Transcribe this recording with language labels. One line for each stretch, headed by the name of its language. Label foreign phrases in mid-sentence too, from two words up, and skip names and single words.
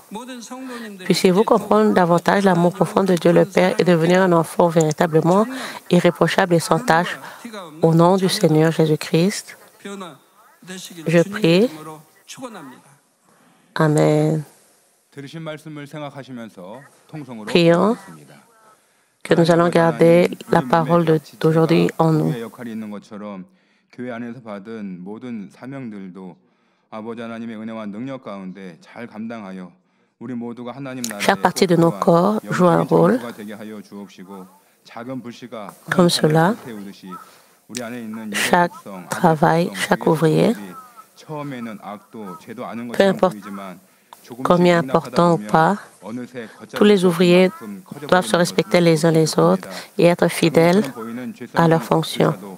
French: Puissiez-vous comprendre davantage l'amour profond de Dieu le Père et devenir un enfant véritablement irréprochable et sans tache au nom du Seigneur Jésus-Christ. Je prie. Amen. Prions que nous allons garder la parole d'aujourd'hui en nous.
Korean: 교회 안에서 받은 모든 사명들도 아버지 하나님의 은혜와 능력 가운데 잘 감당하여 우리 모두가 하나님 나라에
French: Chaque partie de nos corps joue un rôle. Comme cela, chaque travail, chaque ouvrier, peu importe combien important ou pas, tous les ouvriers doivent se respecter les uns les autres et être fidèles à leur fonction.